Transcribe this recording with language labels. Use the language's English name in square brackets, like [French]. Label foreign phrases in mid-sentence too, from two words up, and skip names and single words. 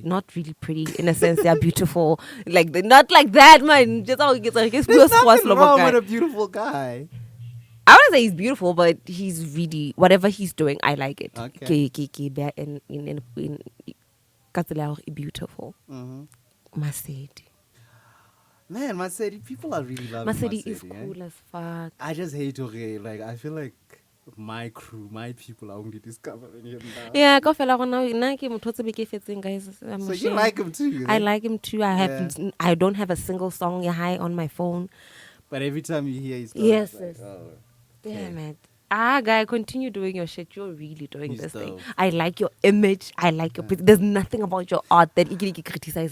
[English] Not really pretty in a sense. They're beautiful, like not like that, man. Just how it's like There's nothing wrong with a beautiful guy. I wouldn't say he's beautiful, but he's really whatever he's doing, I like it. Okay. In Katsila, beautiful. Masedi. Man, Masedi, people are really loving Masedi Masedi. is cool as fuck. I just hate okay. Like I feel like my crew, my people are only discovering him now. Yeah, [Northern Sotho] go fella gona nna ke motho tse be ke fetseng, [English] guys. So you like him too? I like him too. I don't have a single song high on my phone. But every time you hear his Yes, like, yes. oh, Damn it. Guy, continue doing your shit. You're really doing He's this thing. dope. I like your image. I like your. There's nothing about your art that you can criticize.